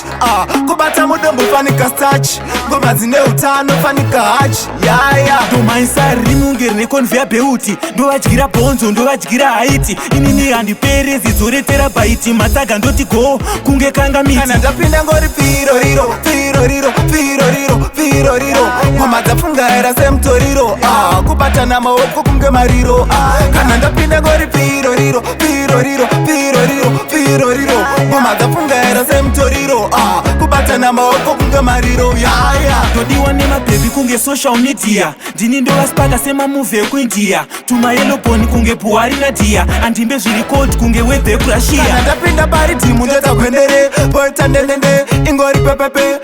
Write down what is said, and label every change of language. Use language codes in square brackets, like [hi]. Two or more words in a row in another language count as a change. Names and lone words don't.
[sn] Kubata mudombo fanika starch. Ngoma dzine utano fanika hachi. Ndomaisa rimunge rine konveya beuti. Ndovadyira bhonzo ndovadyira haiti. Inini handiperi zidzoretera baiti. Matsaga ndoti go kunge kanga miti. Kana ndapinda ngori piro riro, piro riro, piro riro, piro riro. Ngoma dzafunga era semtoriro. Kubatana maoko kunge mariro. Kana ndapinda ngori piro riro, piro riro, piro riro, piro riro. Ngoma dzafunga era semtoriro. Kubatana maoko kunge mariro. Ndodiwa nemabhebi kunge [en] social media. [sn] Ndini ndovaspaka semamuve ekuindia. Tumayelobhoni kunge Buhari naDia. Andimbe zviri koti kunge webhe kurashia. Kana ndapinda pari timu ndoita kwendere. Poita ndendende ingori pepepe.